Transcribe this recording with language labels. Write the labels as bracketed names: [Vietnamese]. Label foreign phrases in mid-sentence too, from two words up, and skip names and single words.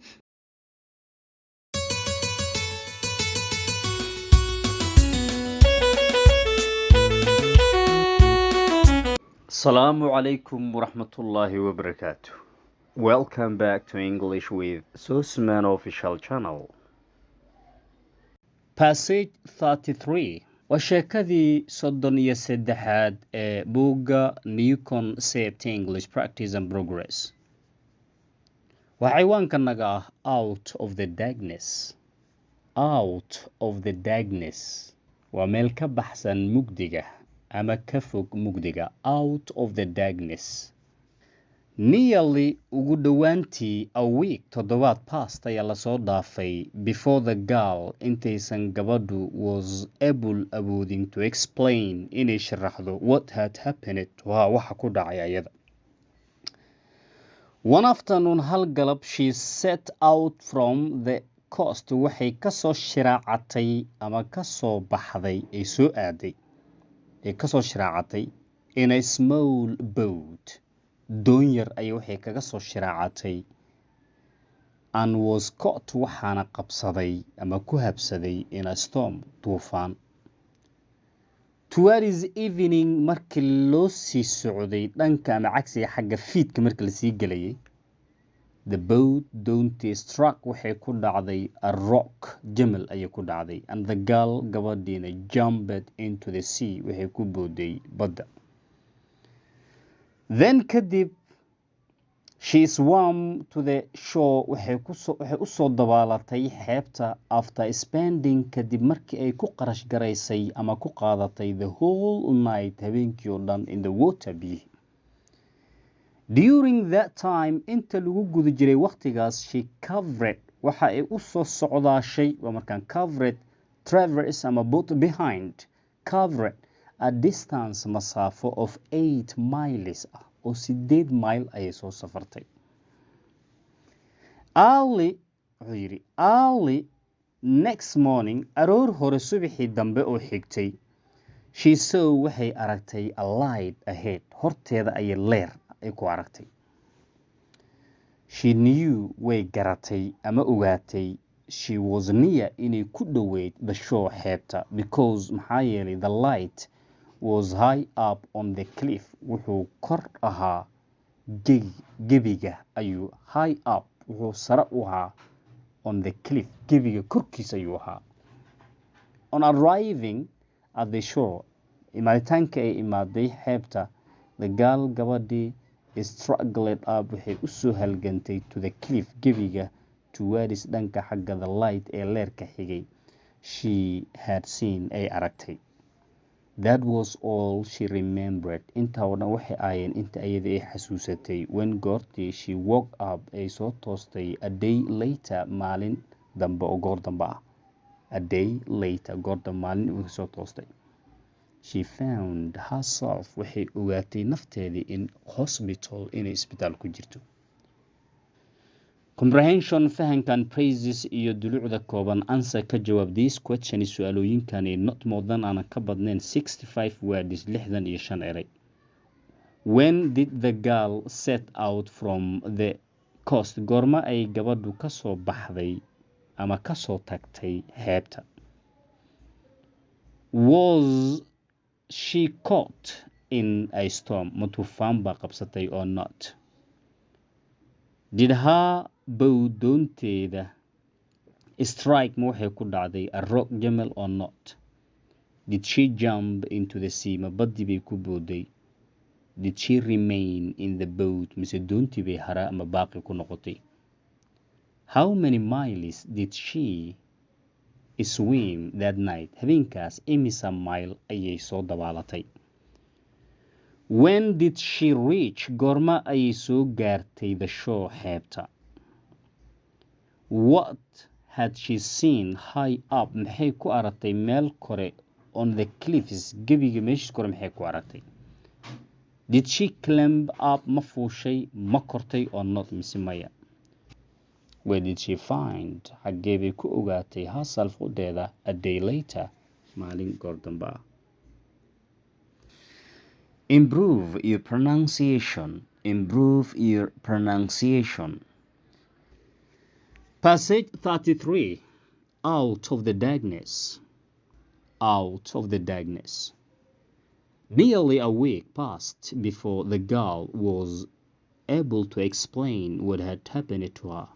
[Arabic] السلام عليكم ورحمة الله وبركاته. [English] Welcome back to English with Susman Official Channel. [Somali] Passage 33 waa sheekadii 33aad ee buugga New Concept English Practice and Progress. Waa ciwaankanaga ah Out of the Darkness. Out of the Darkness waa meel ka baxsan mugdiga ama ka fog mugdiga. [English] Out of the Darkness. Nearly [Somali] ugu dhowaantii [English] a week toddobaad past [Somali] ayaa lasoo dhaafay [English] before the girl [Somali] intaysan gabadhu [English] was able awooding to explain [Somali] inay sharaxdo [English] what had happened [Somali] waa waxa ku dhacay ayada. [English] One afternoon [Somali] hal galab [English] she set out from the coast [Somali] waxay kasoo shiraacatay ama kasoo baxday ay soo aaday ay kasoo shiraacatay [English] in a small boat. [Somali] Doonyar ay waxay kaga soo shiraacatay [English] and was caught [Somali] waxaana qabsaday ama ku habsaday [English] in a storm [Somali] tuufaan. [English] Towards evening [Somali] markii loo sii socday dhanka ama cagsiga xagga fiidka markii la sii galayay, [English] the boat doontii struck [Somali] waxay ku dhacday [English] a rock [Somali] jamal ayay ku dhacday [English] and the girl gabadhiina jumped into the sea [Somali] waxay ku booday badda. Then kadib [English] she swam to the shore [Somali] waxay u soo dabaalatay xeebta [English] after spending [Somali] kadib markii ay ku qarash garaysay ama ku qaadatay [English] the whole night [Somali] habeenkii oo dhan [English] in the water [Somali] biyihi. [English] During that time [Somali] inta lagu guda jiray waqtigaas [English] she covered [Somali] waxa ay u soo socdaashay waa markaan [English] covered traverse [Somali] ama [English] boat behind covered a distance [Somali] masaafo [English] of 8 miles [Somali] ah oo 8 mile ayay soo safartay. [English] Early next morning [Somali] aroor hore subaxii dambe oo xigtay [English] she saw [Somali] waxay aragtay [English] a light ahead [Somali] horteeda ayay leer ay ku aragtay. [English] She knew [Somali] way garatay ama ogaatay [English] she was near [Somali] inay ku dhoweyd [English] the shore [Somali] xeebta because maxaa yeelay [English] the light was high up on the cliff [Somali] wuxuu kor ahaa gebiga ayuu [English] high up [Somali] wuxuu sare u ahaa [English] on the cliff [Somali] gebiga korkiisa ayuu ahaa. [English] On arriving at the shore [Somali] imaaditaanka ay imaaday xeebta [English] the girl gabadhii struggled up [Somali] waxay u soo halgantay [English] to the cliff gebiga towards [Somali] dhanka xagga [English] the light [Somali] ee leerka xigay [English] she had seen [Somali] ay aragtay. [English] That was all she remembered. [Somali] Inta oo dhan waxay aayeen inta ayada ay xasuusatay when goortii [English] she woke up [Somali] ay soo toostay [English] a day later [Somali] maalin dambe oo goor dambe ah. [English] A day later [Somali] goor dambe maalin uu soo toostay. [English] She found herself [Somali] waxay ogaatay nafteedii [English] in hospital [Somali] inay isbitaal ku jirto. Comprehension fahankan praises iyo dulucda kooban answer ka jawaab [English] these questions [Somali] su'aalooyinkani [English] not more than [Somali] aan ka badnayn [English] 65 words [Somali] 65 eray. [English] When did the girl set out from the coast [Somali] goorma ay gabadhu ka soo baxday ama ka soo tagtay xeebta? [English] Was she caught in a storm [Somali] ma tuufaan baa qabsatay [English] or not? Did her boat doonteeda strike [Somali] ma waxay ku dhacday [English] a rock jamal or not? Did she jump into the sea [Somali] ma baddi bay ku booday? [English] Did she remain in the boat [Somali] mise doontii bay hara ama baaqi ku noqotay? [English] How many miles did she swim that night? [Somali] habeenkaas imisa mile ayay soo dabaalatay? [English] When did she reach [Somali] goorma ayay soo gaartay [English] the shore xeebta? What had she seen high up [Somali] maxay ku aragtay meel kore [English] on the cliffs [Somali] gebiga meeshii kore maxay ku aragtay? [English] Did she climb up [Somali] ma fuushay ma kortay [English] or not [Somali] mise maya? [English] Where did she find [Somali] xaggee bay ku ogaatay herself udeeda [English] a day later [Somali] maalin goor dambe ah? [English] Improve your pronunciation. Improve your pronunciation. Passage 33. Out of the darkness. Out of the darkness. Nearly a week passed before the girl was able to explain what had happened to her.